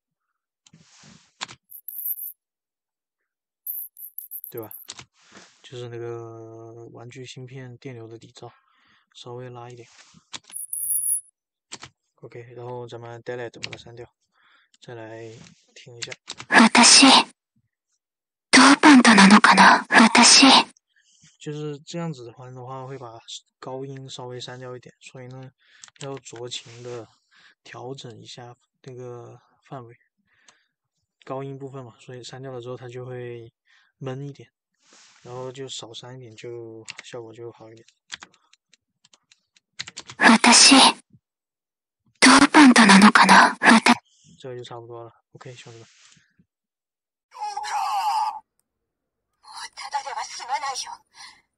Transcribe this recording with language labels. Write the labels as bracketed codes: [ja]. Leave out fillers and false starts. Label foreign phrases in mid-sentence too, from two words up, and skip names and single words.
[zh] 对吧？就是那个玩具芯片电流的底噪，稍微拉一点。OK，然后咱们 delete 把它删掉，再来听一下。 [ja] 私、ドーパントなのかな？私。 [zh] 就是这样子的话会把高音稍微删掉一点，所以呢，要酌情的调整一下那个范围，高音部分嘛，所以删掉了之后它就会闷一点，然后就少删一点，就效果就好一点。 [ja] 私、ドーパントなのかな？ [zh] 这个就差不多了。OK，兄弟们。 [ja] ただでは済まないよ。